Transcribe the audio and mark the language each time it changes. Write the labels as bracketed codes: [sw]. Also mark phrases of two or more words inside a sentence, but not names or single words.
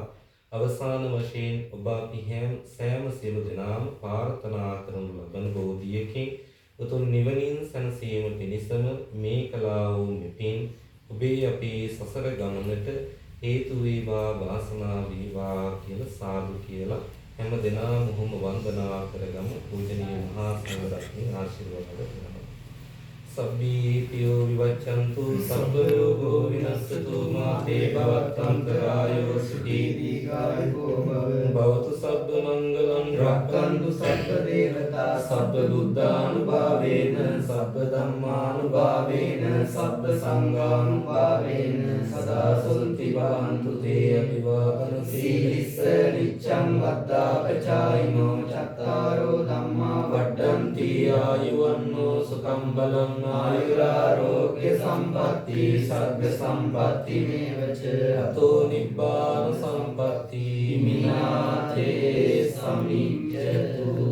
[si] අවසාන වශයෙන් ඔබ අපි සෑම සියලු දෙනාම ප්‍රාර්ථනා කරනු ලබන බෝධියකින් උතුම් නිවනින් සැනසීම පිණිසම මේ කලා වූ මෙපින් ඔබේ අපේ සසර ගමනට හේතු වේවා වාසනාව වේවා කියලා සාදු කියලා හැම දෙනාම මොහොම වන්දනා කරගමු. පූජනීය මහා සංඝරත්නයේ ආශිර්වාද කරනවා. [pi] සබ්බී පියෝ විවච්ඡන්තු සබ්බ රෝගෝ විනස්සතු මාතේ භවත්තන්තරායෝ සුඛී දීඝායුකෝ භවතු සබ්බ මංගලං රක්ඛන්තු සබ්බ දේවතා සබ්බ බුද්ධානුභාවේන සබ්බ ධම්මානුභාවේන සබ්බ සංඝානුභාවේන සදා සොන්ති භවන්තු තේ අභිවාදන සීලිස්ස නිච්ඡං වද්දාපචායිනෝ චත්තාරෝ ධම්මා වඩ්ඩන්ති ආයුවන්නෝ සුඛං බලං ආයුරාරෝග්‍ය සම්පatti සග්ග සම්පatti මේවච අතෝ නිබ්බාන සම්පatti මිනාතේ සමිච්ඡතු.